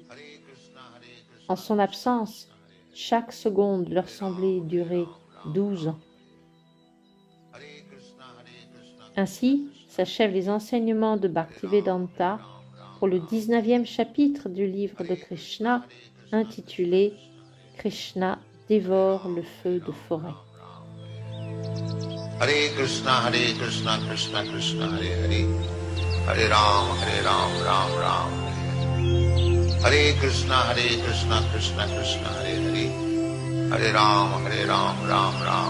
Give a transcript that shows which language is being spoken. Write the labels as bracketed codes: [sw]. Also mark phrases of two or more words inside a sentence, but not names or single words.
[fr] En son absence, chaque seconde leur semblait durer 12 ans. Ainsi s'achèvent les enseignements de Bhaktivedanta pour le 19e chapitre du livre de Krishna intitulé « Krishna dévore le feu de forêt ». [sa] Hare Krishna, Krishna Krishna, Hare Hare, Hare Ram, Ram Ram. Hare Krishna, Krishna Krishna, Hare Hare, Hare Ram, Ram Ram.